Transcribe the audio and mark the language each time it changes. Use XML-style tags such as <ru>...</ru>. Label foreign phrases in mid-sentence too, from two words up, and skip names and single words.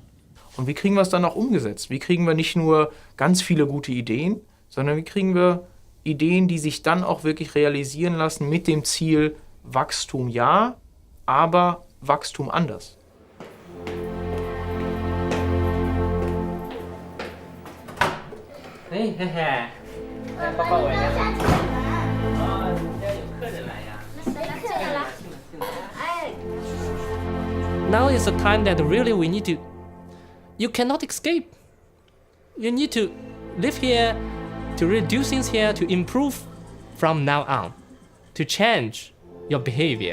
<de>Und wie kriegen wir es dann auch umgesetzt? Wie kriegen wir nicht nur ganz viele gute Ideen, sondern wie kriegen wir Ideen, die sich dann auch wirklich realisieren lassen mit dem Ziel Wachstum ja, aber Wachstum anders. Hey, hey, hey.</de> <zh>Papa, 我来了。哦，人家有客人来呀。</zh> <en>Now is the time that really we need to. You cannot escape. You need to live here, to redo things here, to improve from now on, to change your behavior.</en>